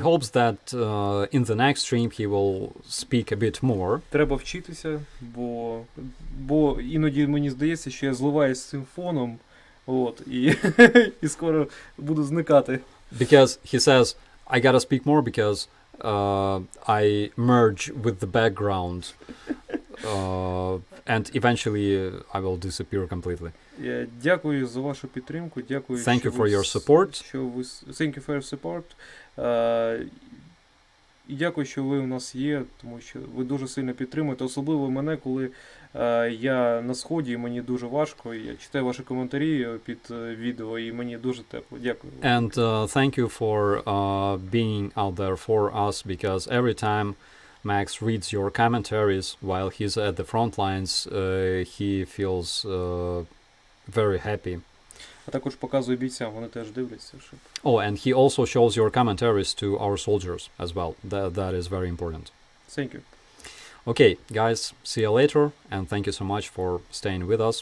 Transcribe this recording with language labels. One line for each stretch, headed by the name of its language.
English: He hopes that in the next stream he will speak a bit more.
Ukrainian: Треба вчитися, бо іноді мені здається, що я зливаюсь з цим фоном, і скоро буду зникати.
English: Because he says, I gotta speak more because I merge with the background and eventually I will disappear completely.
Ukrainian: Дякую за вашу підтримку. Дякую,
English: Thank you for your support. Thank you for your support.
Ukrainian: І дякую, що ви у нас є, тому що ви дуже сильно підтримуєте, особливо мене, коли я на сході, і мені дуже важко, і я читаю ваші коментарі під відео, і мені дуже тепло. Дякую.
English: And thank you for being out there for us, because every time Max reads your commentaries while he's at the front lines, he feels very happy.
Ukrainian: А також показую бійцям, вони теж дивляться. Щоб...
English: Oh, and he also shows your commentaries to our soldiers as well. That is very important. Thank you. Okay, guys, see you later, and thank you so much for staying with us.